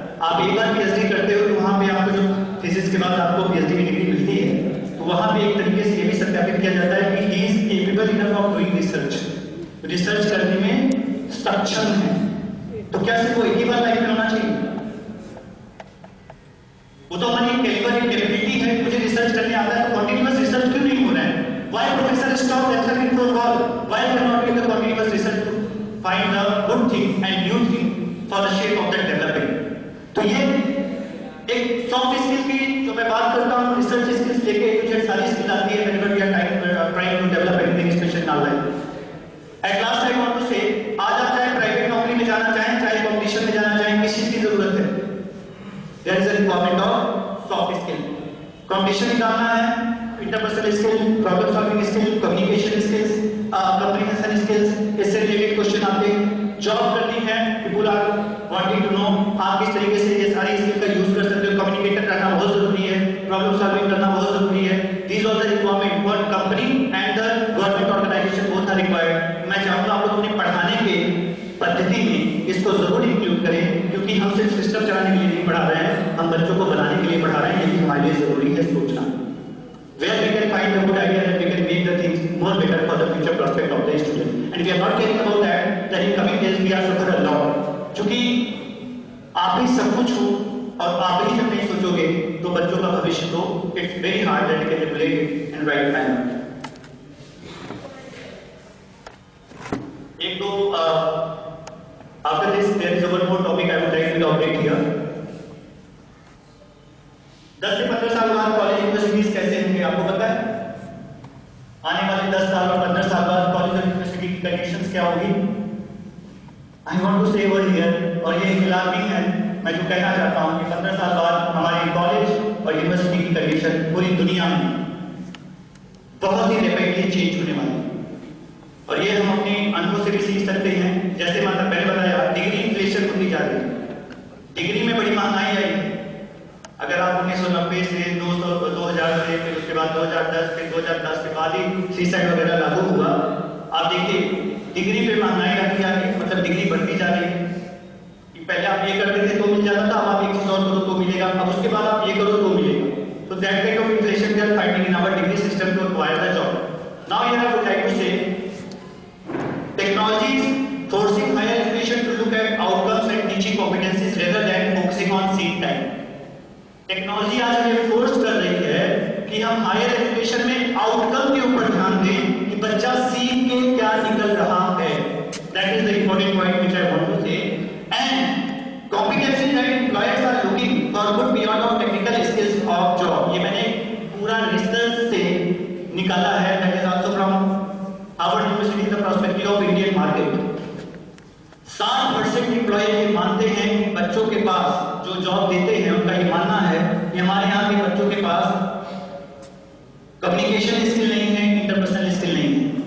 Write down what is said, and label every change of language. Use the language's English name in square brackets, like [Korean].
[Hindi] आप एक बार पीएचडी करते हो तो वहां पे आपको जो थीसिस के बाद आपको पीएचडी की डिग्री मिलती है तो वहां पे एक तरीके से ये भी सत्यापित किया जाता है कि [English] he is capable enough of doing research, [Hindi] research करने में सक्षम है। तो क्या सिर्फ वो एक ही बार लाइफ में होना चाहिए? वो तो हमारी कैपेबिलिटी है, मुझे रिसर्च करने आता है तो कंटीन्यूअस रिसर्च क्यों नहीं हो रहा है? [English] Why professor stop lecturing for all? Why we are not doing the continuous research to find the good thing and new thing for the shape of that developing? [Hindi] तो ये एक सॉफ्ट स्किल की जो मैं बात करता हूँ, रिसर्च स्किल्स लेके मुझे सारी स्किल आती है [English] whenever we are trying to develop anything special in our life. At last I want to say, [Hindi] आज आप चाहे प्राइवेट नौकरी में जाना चाहें, चाहे कॉम्पिटिशन में जाना चाहें, किस चीज की जरूरत है? [English] There is a requirement of soft skill. [Hindi] Competition निकालना है, [English] interpersonal skill, problem solving skill, communication skills, comprehension skills, [Hindi] इससे रिलेटेड क्वेश्चन आते हैं। जॉब करनी है, [English] people are wanting to know [Hindi] आप किस तरीके से ये सारी स्किल का यूज कर सकते हो। कम्युनिकेटर करना बहुत जरूरी है, प्रॉब्लम सॉल्विंग करना बहुत जरूरी है। [English] These are the requirement for company and the government organization both are required. [Hindi] मैं चाहूंगा आप लोग अपने पढ़ाने के पद्धति में इसको जरूर इंक्लूड करें, क्योंकि हम सिर्फ सिस्टम चलाने के लिए नहीं पढ़ा रहे हैं, हम बच्चों को बनाने के लिए पढ़ा रहे हैं। ये भी हमारे लिए जरूरी है सोचना। [English] Where we can find a good idea and we can make the things more better for the future prospect of the student. And we are not caring about that, that in coming days we are suffer a lot. [Hindi] क्योंकि आप ही सब कुछ हो और आप ही जब नहीं सोचोगे तो बच्चों का भविष्य तो [English] it's very hard that you can regulate it in right manner. [Hindi] एक दो [English] after this there is one more topic I would like to talk elaborate here. [Hindi] 10 से 15 साल बाद कॉलेज यूनिवर्सिटीज कैसे होंगे आपको पता है? आने वाले 10 साल और 15 साल बाद कॉलेज और यूनिवर्सिटी की कंडीशंस क्या होगी? [English] I want to say word here, [Hindi] और ये खिलाफ नहीं है, मैं जो कहना चाहता हूं कि 15 साल बाद हमारे कॉलेज और यूनिवर्सिटी की कंडीशन पूरी दुनिया में बहुत ही रैपिडली चेंज होने वाली है। और ये हम अपने अनुभव से भी सीख सकते हैं। जैसे मतलब पहले बताया, डिग्री इन्फ्लेशन होती जा रही है, डिग्री में बड़ी महंगाई आई है। अगर आप 1990 से 2000 से फिर उसके बाद 2010 फिर 2010 के बाद ही सीसेट वगैरह लागू हुआ, आप देखिए डिग्री पे महंगाई आती जा रही है, मतलब डिग्री बढ़ती जा रही है। पहले आप ये करते थे तो मिल जाता था, अब आप एक चीज और करो तो मिलेगा, अब उसके बाद आप ये करो तो मिलेगा। [English] तो that kind of inflation we are finding in our degree system to acquire the job. Now here I would like to say technology is forcing higher education to look at outcomes and teaching competencies rather than focusing on seat time. [Hindi] Technology आज हमें force कर रही है कि हम higher education में outcome के ऊपर ध्यान दें कि बच्चा सीख के क्या निकल रहा है। [English] That is the important point which I want to say. And competencies that employers are looking for good beyond of technical skills of job. [Hindi] ये मैंने पूरा रिसर्च से निकाला है, [English] That is also from Harvard university the perspective of Indian market. [Hindi] 60% employ ये मानते हैं कि बच्चों के पास जो जॉब देते हैं उनका ये मानना है कि हमारे यहाँ के बच्चों के पास कम्युनिकेशन स्किल नहीं है, इंटरपर्सनल स्किल नहीं है।